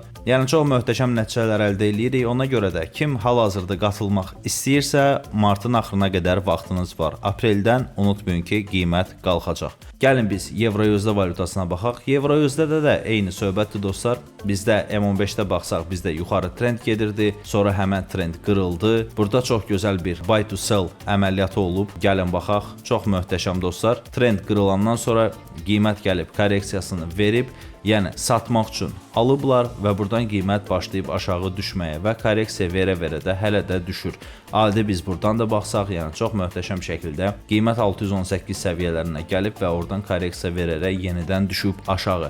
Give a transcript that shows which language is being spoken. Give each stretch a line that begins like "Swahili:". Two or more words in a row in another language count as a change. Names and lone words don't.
Azerbaijani: Yəni çox möhtəşəm nəticələr əldə eləyirik. Ona görə də kim hal-hazırda qatılmaq istəyirsə, martın axırına qədər vaxtınız var. Apreldən unutmayın ki, qiymət qalxacaq. Gəlin biz Euro-USD valyutasına baxaq. Euro-USD-də də eyni söhbətdir dostlar. Bizdə M15-də baxsaq, bizdə yuxarı trend gedirdi. Sonra həmən trend qırıldı. Burada çox gözəl bir
English: buy to sell
Azerbaijani: əməliyyatı olub. Gəlin baxaq. Çox möhtəşəm dostlar. Trend qırılandan sonra qiymət gəlib korreksiyasını verib. Yəni satmaq üçün alıblar və buradan qiymət başlayıb aşağı düşməyə və korreksiya verə-verə də hələ də düşür. Adi biz buradan da baxsaq, yəni çox möhtəşəm şəkildə qiymət 618 səviyyələrinə gəlib və oradan korreksiya verərək yenidən düşüb aşağı.